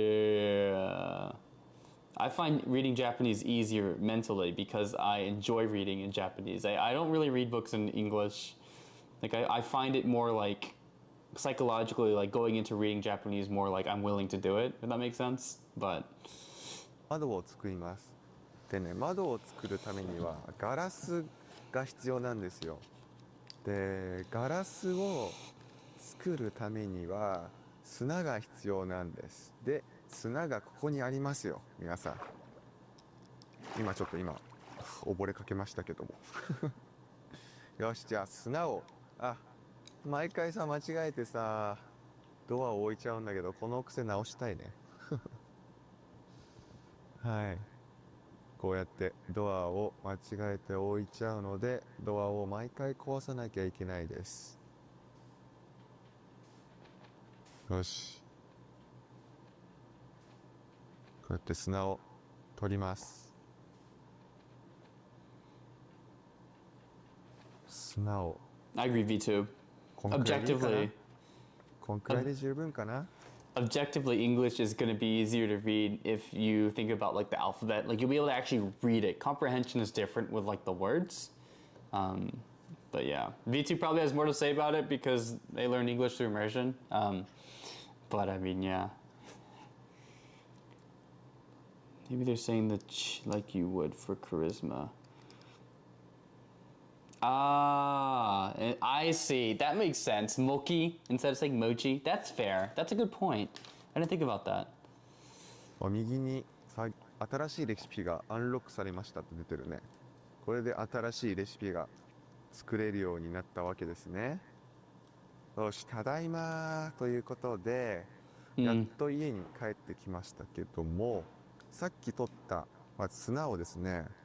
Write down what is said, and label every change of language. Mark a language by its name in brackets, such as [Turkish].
[English] Yeah. I find reading Japanese easier mentally because I enjoy reading in Japanese. I don't really read books in English. Like, I find it more like psychologically, like going into reading Japanese more like I'm willing to do it, if that makes sense. But [Japanese] 窓を作ります。でね、窓を作るためにはガラスが必要なんですよ。で、ガラスを作るためには砂が必要なんです。で、砂がここにありますよ、皆さん。今ちょっと溺れかけましたけども。よし、じゃあ砂を、毎回さ、間違えてさ、ドアを置いちゃうんだけど、この癖直したいね。はい。こうやってドアを間違えて置いちゃうので、ドアを毎回壊さなきゃいけないです。よし。こうやって砂を取ります。砂を [English] I agree, V2. [Japanese] こんくらいでいいかな。 [English] Objectively, [Japanese] こんくらいで十分かな。 [English] objectively, English is going to be easier to read if you think about like the alphabet. Like you'll be able to actually read it. Comprehension is different with like the words. But yeah, V2 probably has more to say about it because they learn English through immersion. But I mean, yeah. Maybe they're saying that like you would for charisma. Ah, I see. That makes sense. Mochi instead of saying mochi. That's fair. That's a good point. I didn't think about that. [Japanese] 右に新しいレシピがアンロックされましたって出てるね。これで新しいレシピが作れるようになったわけですね。よし、ただいまということで、やっと家に帰ってきましたけども、さっき取った砂をですね、